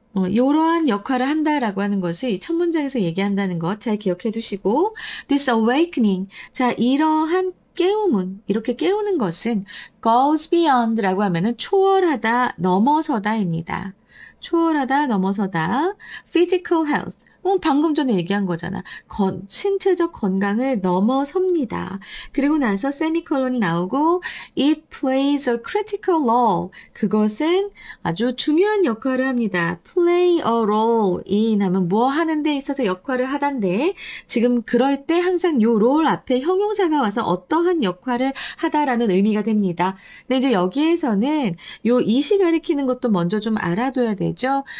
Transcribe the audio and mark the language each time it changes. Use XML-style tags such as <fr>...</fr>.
<ko>이러한 역할을 한다라고 하는 것을 이 첫 문장에서 얘기한다는 것 잘 기억해 두시고</ko> <en>This awakening,</en> <ko>자 이러한 깨움은, 이렇게 깨우는 것은</ko> <en>goes beyond</en> <ko>라고 하면은 초월하다, 넘어서다입니다. 초월하다, 넘어서다.</ko> <en>physical health.</en> <ko>방금 전에 얘기한 거잖아. 신체적 건강을 넘어섭니다. 그리고 나서 세미콜론이 나오고</ko> <en>it plays a critical role.</en> <ko>그것은 아주 중요한 역할을 합니다.</ko> <en>play a role.</en> <ko>이 하면 뭐 하는 데 있어서 역할을 하단데 지금 그럴 때 항상 요 role 앞에 형용사가 와서 어떠한 역할을 하다라는 의미가 됩니다. 근데 이제 여기에서는 요 it이 가리키는 것도 먼저 좀 알아둬야 되죠.</ko>